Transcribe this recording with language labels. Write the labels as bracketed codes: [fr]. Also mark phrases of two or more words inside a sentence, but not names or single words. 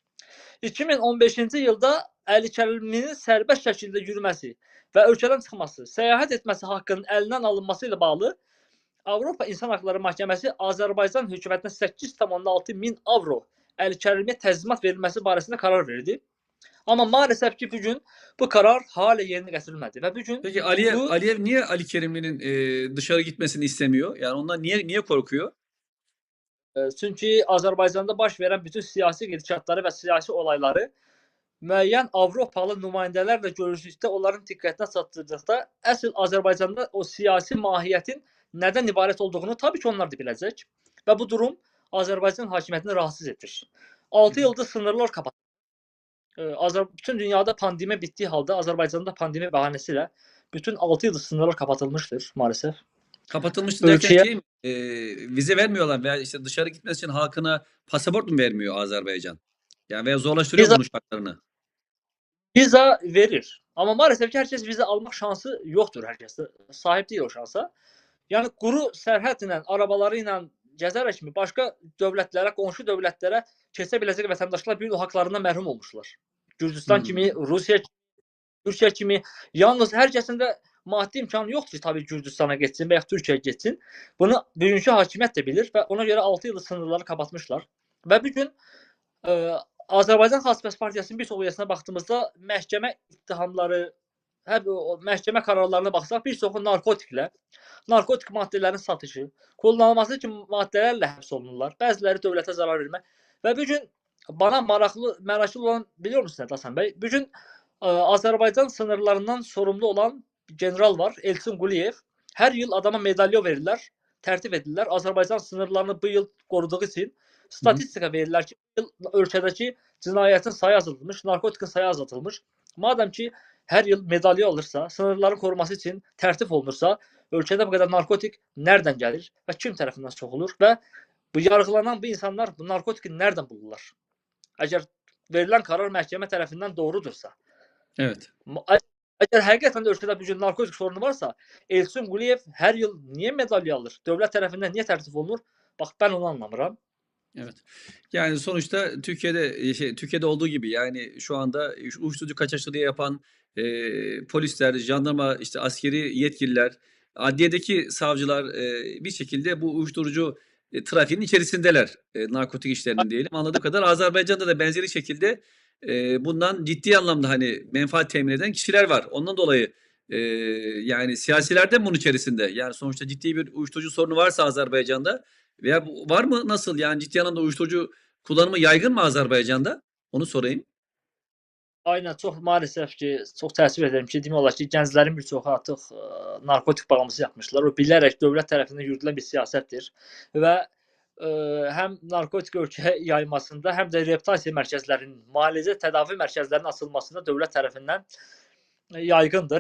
[az] 2015-ci ildə Əli Kərimlinin sərbəst şəkildə yürüməsi və ölkədən çıxması, səyahət etməsi haqqının əlindən alınması ilə bağlı Avropa İnsan Haqları Məhkəməsi Azərbaycan hökumətinə 8,6 min avro Əli Kərimliyə təzminat verilməsi barəsində qərar verdi. [tr] Amma maalesef ki bugün bu karar hala [az] yerinə gətirilmədi və bugün [tr] Peki bu Aliyev niye Ali Kerimli'nin dışarı gitmesini istemiyor? Yani ondan niye korkuyor? [az] çünki Azərbaycanda baş verən bütün siyasi gedişatları və siyasi olayları müəyyən Avropalı nümayəndələrlə görüşdükdə onların diqqətinə çatdırdıqda əsl Azərbaycanda o siyasi mahiyyətin nədən ibarət olduğunu tabii ki onlar da biləcək və bu durum Azərbaycan hakimiyyətini rahatsız edir. [tr] 6 ildir sınırlar kapatılır. Bütün dünyada pandemi bittiği halde Azerbaycan'da pandemi bahanesiyle bütün 6 yıldır sınırlar kapatılmıştır maalesef. Kapatılmıştı derken Ülkeye şey mi? Vize vermiyorlar veya işte dışarı gitmesi için halkına pasaport mu vermiyor Azerbaycan? Yani veya zorlaştırıyor mu viza, bunun şartlarını? [az] viza verir. [tr] Ama maalesef ki herkes vize almak şansı yoktur herkeste. Sahip değil o şansa. [az] Yani quru sərhədlə, arabaları ilə gəzərək mi başqa dövlətlərə, qonşu dövlətlərə keçə biləcək vətəndaşlar bir haqlarından məhrum olmuşlar. Gürcüstan kimi, Hmm. Rusiya kimi, Türkiyə kimi. Yalnız hər kəsində maddi imkanı yoxdur ki, tabii Gürcüstana getsin və ya Türkiyəyə getsin. Bunu bugünkü hakimiyyət də bilir və ona görə 6 ildir sınırları kapatmışlar. Və bu gün Azərbaycan Xaçpəs Partiyasının bir çox üyəsinə baxdığımızda məhkəmə ittihamları, hər o məhkəmə qərarlarına baxsaq bir çoxu narkotiklə, narkotik maddələrin satışı, kullanılması kimi maddələrlə həbs olunurlar. Bəziləri dövlətə zarar vermə. Və bu gün bana məraklı olan [tr] biliyor musunuz [az] Hasan bəy? Bu gün Azərbaycan sınırlarından sorumlu olan general var, Elçin Quliyev. Hər yıl adama medalyo verirlər, tərtib edirlər. Azərbaycan sınırlarını bu yıl qoruduğu üçün statistika verirlər ki, bu yıl ölkədəki cinayətin sayı azaltılmış, narkotikin sayı azaltılmış. Madem ki hər yıl medalya alırsa, sınırların koruması üçün tərtib olunursa, ölkədə bu qədər narkotik nereden gəlir və kim tərəfindən soxulur və bu yargılanan bu insanlar bu narkotiki [tr] nereden bulurlar? [az] Əgər verilən karar məhkəmə tərəfindən doğrudursa, [tr] Evet. [az] Əgər həqiqətən də ölkədə bu gün narkotik sorunu varsa, Elçin Quliyev hər yıl niye madalya alır? Dövlət tərəfindən niye tərtib olunur? Bax ben onu anlamıram. [tr] Evet. Yani sonuçta Türkiye'de olduğu gibi yani şu anda uyuşturucu kaçakçılığı yapan polisler, jandarma, işte askeri yetkililer, adliyedeki savcılar bir şekilde bu uyuşturucu trafiğinin içerisindeler. Narkotik işlerinin diyelim. Anladığım kadar Azerbaycan'da da benzeri şekilde bundan ciddi anlamda hani menfaat temin eden kişiler var. Ondan dolayı yani siyasiler de bunun içerisinde. Yani sonuçta ciddi bir uyuşturucu sorunu varsa Azerbaycan'da veya var mı nasıl yani ciddi anlamda uyuşturucu kullanımı yaygın mı Azerbaycan'da? Onu sorayım. [az] Aynen çox maalesef ki, çox təəssüf edirəm ki, demək olar ki, gənclərin bir çoxu artıq narkotik bağımlısı yapmışlar. O bilərək dövlət tərəfindən yürüdülən bir siyasətdir və həm narkotik ölkəyə yaymasında, həm də reabilitasiya mərkəzlərinin, müalicə tədavi mərkəzlərinin açılmasında dövlət tərəfindən yaygındır.